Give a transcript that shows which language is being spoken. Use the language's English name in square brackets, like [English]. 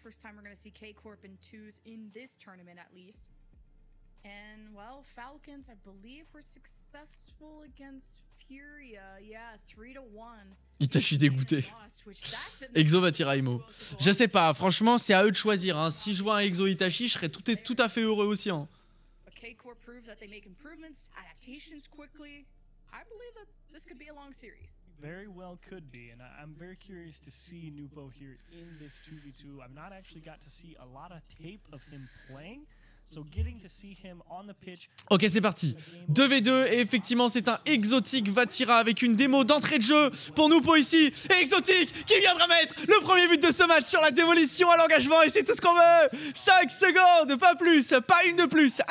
[English] First time we're going to see K-Corp in 2s in this tournament at least. And well, Falcons, I believe, were successful against Furia. Yeah, 3-1. [French] Itachi dégoûté. Exo Vatira Imo. Je sais pas, franchement, c'est à eux de choisir. Hein. Si je vois un Exo Itachi, je serais tout à fait heureux aussi. Hein. [English] K-Corp proved that they make improvements, adaptations quickly. I believe that this could be a long series. Very well could be, and I'm very curious to see Nupo here in this 2v2. I've not actually got to see a lot of tape of him playing, so getting to see him on the pitch. [French] Ok, c'est parti. 2v2, et effectivement, c'est un Exotique Vatira avec une démo d'entrée de jeu pour Nupo ici. Et Exotique qui viendra mettre le premier but de ce match sur la démolition à l'engagement, et c'est tout ce qu'on veut. 5 secondes, pas plus, pas une de plus.